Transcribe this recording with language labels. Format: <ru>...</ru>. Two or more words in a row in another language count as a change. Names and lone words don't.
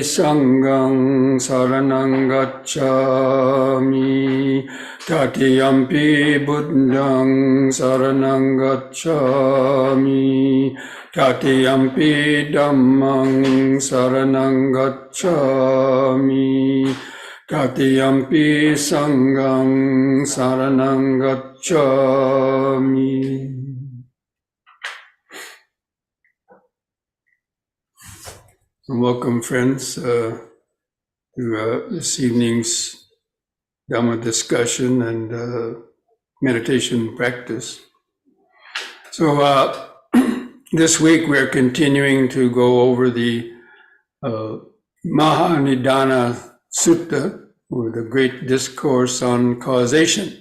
<pi>Sanghang saranang gacchami, Tatiyampi Buddhang saranang gacchami, Tatiyampi Dhammang saranang gacchami, Tatiyampi Sanghang saranang gacchami.</pi> <en>Welcome, friends, to this evening's Dhamma discussion and meditation practice. So this week we're continuing to go over the Mahanidana Sutta, or the Great Discourse on Causation.</en>